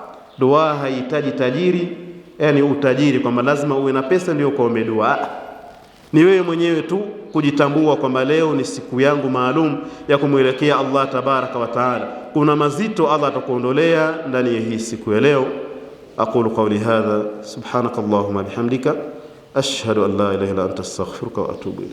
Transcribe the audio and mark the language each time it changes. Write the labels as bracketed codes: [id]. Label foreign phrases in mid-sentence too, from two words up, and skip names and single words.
[sw] Dua haihitaji tajiri, yani utajiri kwamba lazima uwe na pesa ndio ukaombe dua. Ni wewe mwenyewe tu kujitambua kwamba leo ni siku yangu maalum ya kumwelekea Allah [ar] تبارك وتعالى. [sw] Kuna mazito Allah atakuondolea ndani ya hii siku ya leo. [ar] أقول قولي هذا سبحانك اللهم بحمدك أشهد أن لا إله إلا أنت أستغفرك وأتوب إليك.